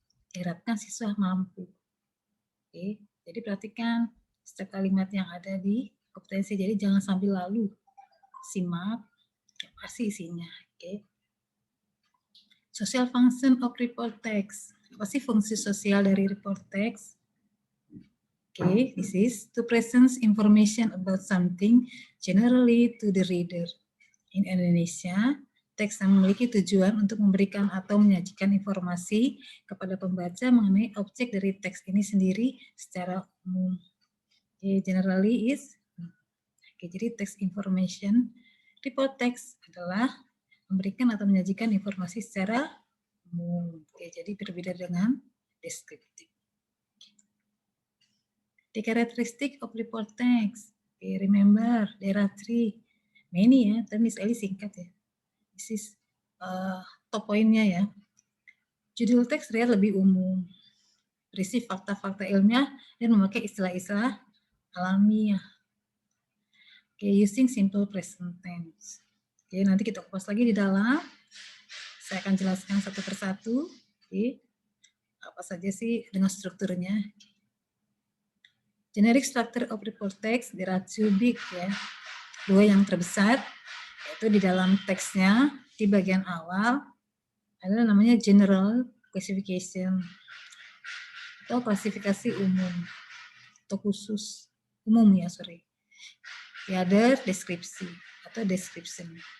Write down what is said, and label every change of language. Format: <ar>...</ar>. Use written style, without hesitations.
<id>Diharapkan siswa mampu. Oke, jadi perhatikan setiap kalimat yang ada di kompetensi. Jadi jangan sambil lalu. Simak pasti isinya. Oke.</id> <en>Social function of report text.</en> <id>Apa sih fungsi sosial dari report text?</id> <en>Oke, this is to present information about something generally to the reader. In Indonesia,</en> <id>teks yang memiliki tujuan untuk memberikan atau menyajikan informasi kepada pembaca mengenai objek dari teks ini sendiri secara umum.</id> <en>Generally is.</en> <id>Jadi text information, report text adalah memberikan atau menyajikan informasi secara umum. Jadi berbeda dengan deskriptif.</id> <en>The characteristic of report text. Remember, there are three.</en> <id>Many ya, tapi Miss Eli singkat ya.</id> <en>This is top</en> <id>poinnya ya. Judul teks terlihat lebih umum, berisi fakta-fakta ilmiah dan memakai istilah-istilah alamiah.</id> <en>Using simple present tense.</en> <id>Nanti kita kupas lagi di dalam. Saya akan jelaskan satu persatu. Apa saja sih dengan strukturnya.</id> <en>Generic structure of report text, there are two big</en> <id>ya. Dua yang terbesar, yaitu di dalam teksnya, di bagian awal, adalah namanya general classification, atau klasifikasi umum, atau khusus, umum ya,</id> <en>sorry. The other,</en> <id>deskripsi, atau</id> <en>description.</en>